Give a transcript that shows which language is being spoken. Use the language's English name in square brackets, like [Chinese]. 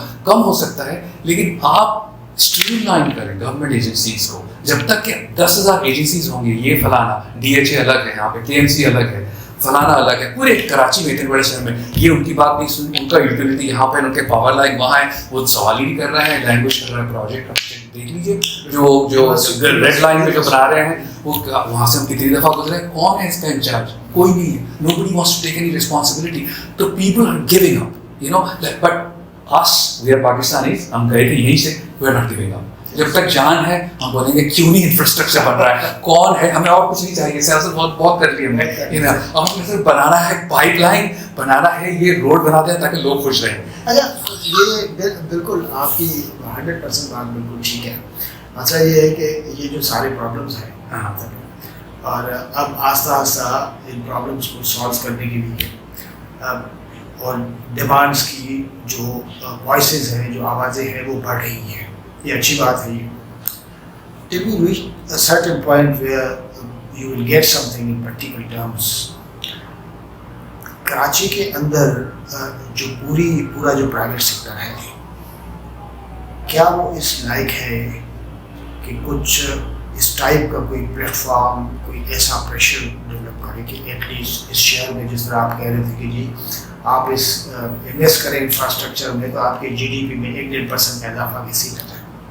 [Urdu] کم ہو سکتا ہے، لیکن آپ اسٹریم لائن کریں گورنمنٹ ایجنسیز کو۔ جب تک کہ 10,000 ایجنسیز ہوں گے، یہ فلانا DHA الگ ہے، یہاں پہ KMC الگ ہے، فلانا الگ ہے، پورے کراچی میں اتنے بڑے شہر میں یہ ان کی بات نہیں سنی، ان کا یوٹیلیٹی یہاں پہ، ان کے پاور لائن وہاں ہے، وہ سوال ہی نہیں کر رہے ہیں، لینگویج کر رہے ہیں، پروجیکٹ دیکھ لیجیے جو ریڈ لائن میں جو بنا رہے ہیں، وہ وہاں سے ہم کتنی دفعہ گزرے، کون ہے اس کا انچارج؟ کوئی نہیں ہے، [English] nobody wants to take any responsibility. تو people are giving up, but us, we are Pakistanis, [Urdu] ہم گئے تھے یہیں سے، [English] we are not giving up. [Urdu] جب تک جان ہے ہم بولیں گے کیوں نہیں انفراسٹرکچر بن رہا ہے, کون ہے, ہمیں اور کچھ نہیں چاہیے, سیاست بہت کر لی ہم نے, اور ہمیں صرف بنانا ہے پائپ لائن, بنانا ہے یہ روڈ بنا دیں تاکہ لوگ خوش رہیں. اچھا یہ بالکل آپ کی 100% بات بالکل ٹھیک ہے. مسئلہ یہ ہے کہ یہ جو سارے پرابلمس ہیں اور اب آہستہ آہستہ ان پرابلمس کو سالو کرنے کے لیے اور ڈیمانڈس کی جو وائسز ہیں, جو آوازیں ہیں وہ بڑھ رہی ہیں, یہ اچھی بات ہے. [English] Till we reach a certain point where you will get something in practical terms. [Urdu] Karachi کے اندر جو پورا جو پرائیویٹ سیکٹر ہے, کیا وہ اس لائق ہے کہ کچھ اس ٹائپ کا کوئی پلیٹ فارم, کوئی ایسا پریشر ڈیولپ کرے کہ ایٹ لیسٹ اس شہر میں, جس طرح آپ کہہ رہے تھے کہ جی آپ اس انویسٹ کریں انفراسٹرکچر میں تو آپ کے جی ڈی پی میں 1-1.5% کا اضافہ کسی کا ہے.